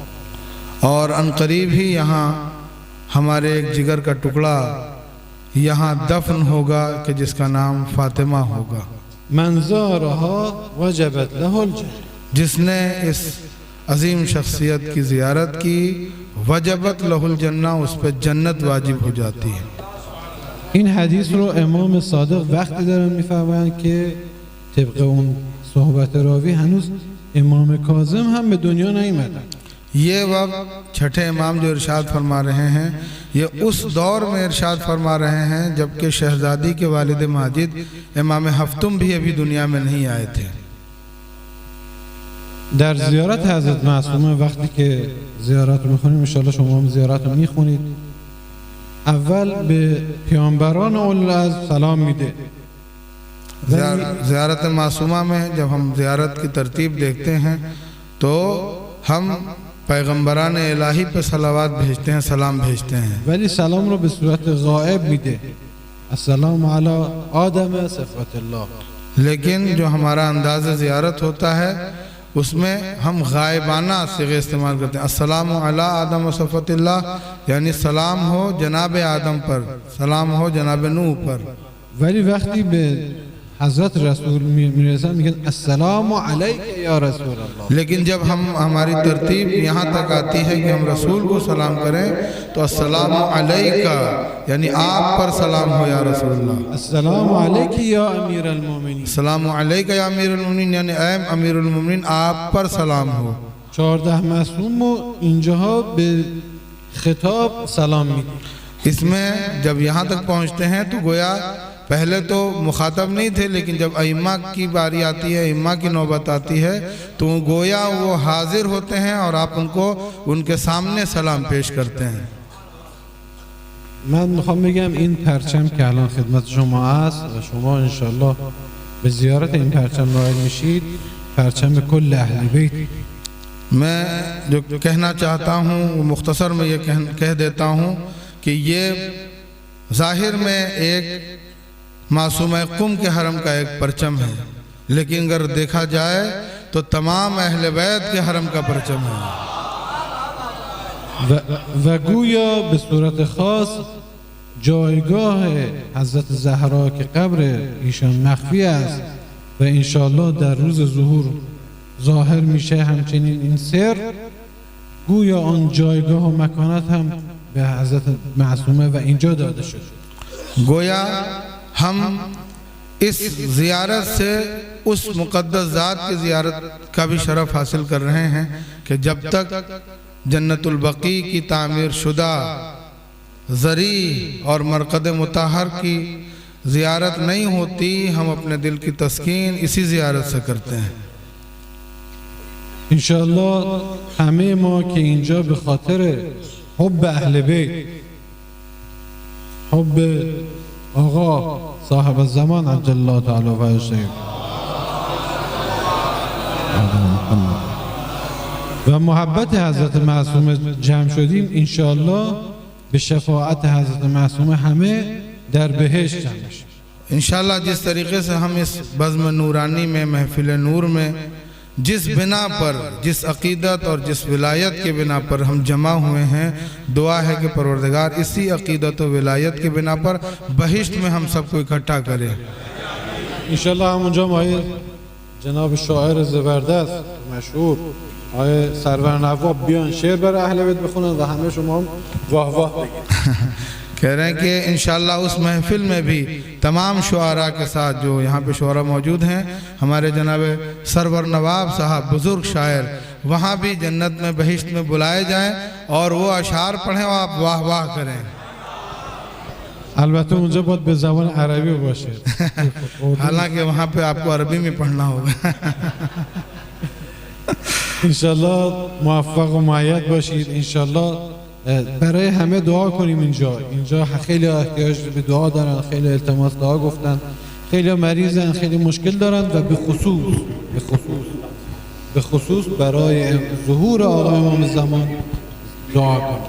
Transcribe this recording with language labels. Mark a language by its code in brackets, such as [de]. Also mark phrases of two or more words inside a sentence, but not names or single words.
[ur] اور عنقریب ہی یہاں ہمارے ایک جگر کا ٹکڑا یہاں دفن ہوگا کہ جس کا نام فاطمہ ہوگا. [ar] من زارها وجبت له الجنة. [ur] جس نے اس عظیم شخصیت کی زیارت کی [ar] وجبت له الجنہ، [ur] اس پہ جنت واجب ہو جاتی ہے. [fa] این حدیث رو امام صادق وقتی دارن میفرمایند که طبق اون صحبت راوی هنوز امام کاظم هم به دنیا نیامدن. [ur] یہ وقت چھٹے امام جو ارشاد فرما رہے ہیں یہ اس دور میں ارشاد فرما رہے ہیں جبکہ شہزادی کے والد ماجد امام ہفتم بھی ابھی دنیا میں نہیں آئے تھے. [fa] در زیارت حضرت معصومه وقتی که زیارت رو میخونیم، انشاءالله شما هم زیارت رو میخونید، اول به پیامبران اولوالعزم سلام میده. [ur] زیارت معصومہ میں جب ہم زیارت کی ترتیب دیکھتے ہیں تو ہم پیغمبران الہی پہ صلوات بھیجتے ہیں، سلام بھیجتے ہیں، [fa] ولی سلام رو به صورت غائب میده. [ar] السلام علی آدم صفوت اللہ. [ur] لیکن جو ہمارا انداز زیارت ہوتا ہے اس میں ہم غائبانہ صیغے استعمال کرتے ہیں. [ar] السلام علی آدم و صفوت اللہ، [ur] یعنی سلام ہو جناب آدم پر، سلام ہو جناب نوح پر. [fa] ولی وقتی به حضرت رسول میرسن میگن [ar] السلام علیک یا رسول اللہ. [ur] لیکن جب ہماری ترتیب یہاں تک آتی ہے کہ ہم رسول کو سلام کریں تو السلام علیکہ یعنی آپ پر سلام ہو [ar] یا رسول اللہ. السلام علیک یا امیر المومنین. السلام علیکہ یا امیر المومنین [ur] یعنی اے امیر المومنین آپ پر سلام ہو. [fa] 14 معصوم رو اینجاها به خطاب سلام میدیم. [ur] اس میں جب یہاں تک پہنچتے ہیں تو گویا پہلے تو مخاطب نہیں تھے، لیکن جب ائمہ کی باری آتی ہے، ائمہ کی نوبت آتی ہے تو گویا وہ حاضر ہوتے ہیں اور آپ ان کو ان کے سامنے سلام پیش کرتے ہیں. [fa] من میخوام بگم این پرچم که الان خدمت شما است و شما انشالله به زیارت این پرچم نائل میشید، پرچم کل اهل بیت. [ur] میں جو کہنا چاہتا ہوں وہ مختصر میں یہ کہہ دیتا ہوں کہ یہ ظاہر میں ایک معصومہ قم کے حرم کا ایک پرچم ہے، لیکن اگر دیکھا جائے تو تمام اہل بیت کے حرم کا پرچم ہے. [fa] و گویا به صورت خاص جایگاه حضرت زهرا که قبر ایشان مخفی است و انشالله در روز ظهور ظاهر میشه. همچنین این سر گویا آن جایگاه و مکانت هم به حضرت معصومه و اینجا داده شد. [ur] گویا ہم اس زیارت سے اس مقدس ذات کی زیارت کا بھی شرف حاصل کر رہے ہیں کہ جب تک جنت البقیع کی تعمیر شدہ ضریح اور مرقد مطہر کی زیارت نہیں ہوتی، ہم اپنے دل کی تسکین اسی زیارت سے کرتے ہیں. [fa] انشالله همه ما که اینجا به خاطر حب اهل بیت، حب آقا صاحب الزمان [ar] عجل الله تعالی فرجه [fa] و محبت حضرت معصومه جمع شدیم، انشالله به شفاعت حضرت معصومه همه در بهشت جمع شدیم. [ur] انشاءاللہ جس طریقے سے ہم اس بزم نورانی میں، محفل نور میں، جس بنا پر، جس عقیدت اور جس ولایت کے بنا پر ہم جمع ہوئے ہیں، دعا ہے کہ پروردگار اسی عقیدت اور ولایت کے بنا پر بہشت میں ہم سب کو اکٹھا کریں. [fa] इंशाअल्लाह همونجا آقای جناب شاعر زبردست مشهور آقای سرور نواب بیان شعر برای اهل بیت بخونن و همه شما هم واه واه بگید. [ur] کہہ رہے ہیں کہ انشاءاللہ اس محفل میں بھی تمام شعرا کے ساتھ جو یہاں پہ شعرا موجود ہیں، ہمارے جناب سرور نواب صاحب بزرگ شاعر، وہاں بھی جنت میں بہشت میں بلائے جائیں اور وہ اشعار پڑھیں اور آپ واہ واہ کریں. [fa] البته اونجا باید به زبان عربی باشه. [ur] حالانکہ وہاں پہ آپ کو عربی میں پڑھنا ہوگا. [fa] انشالله موفق و مؤید باشید. انشالله برای همه دعا کنیم. اینجا خیلی احتیاج به دعا دارن، خیلی التماس دعا گفتن، خیلی مریضن، خیلی مشکل دارن و به خصوص برای ظهور آقا امام زمان دعا کنیم.